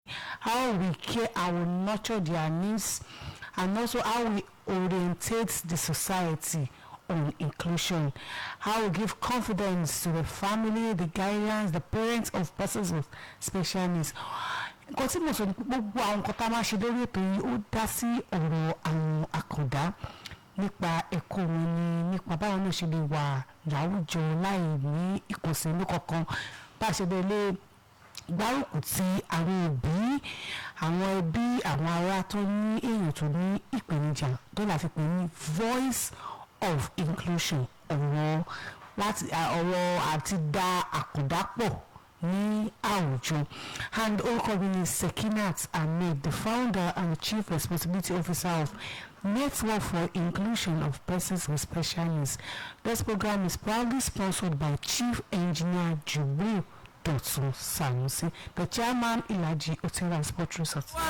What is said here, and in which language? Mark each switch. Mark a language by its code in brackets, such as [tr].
[en] how we care and we nurture their needs, and also how we orientate the society on inclusion, how we give confidence to the family, the guardians, the parents of persons with special needs. [yo] Nǹkan tí mo sọ ní gbogbo àwọn nǹkan tá a máa ṣe lórí ètò yìí ó dá sí ọ̀rọ̀ àwọn àkàndá nípa ẹ̀kọ́ wọn ni, nípa báwọn náà ṣe lè wà láwùjọ láì ní ìkùnsínú kankan, bá a ṣe lè gbárùkù ti àwọn òbí, àwọn ẹbí, àwọn ará tó ní èèyàn tó ní ìpèníjà tó là fi pè ní [en] voice of inclusion, [yo] ọ̀rọ̀ àti dá àkàndá pọ̀ ní àwùjọ. [en] And [yo] orúkọ mi ni [en] Sekinat Ahmed, the founder and the chief responsibility officer of Network for Inclusion of Persons with Special Needs. This program is proudly sponsored by Chief Engineer Jubril Dotun Sanusi, the chairman Ilaji Hotel and Sport Resort.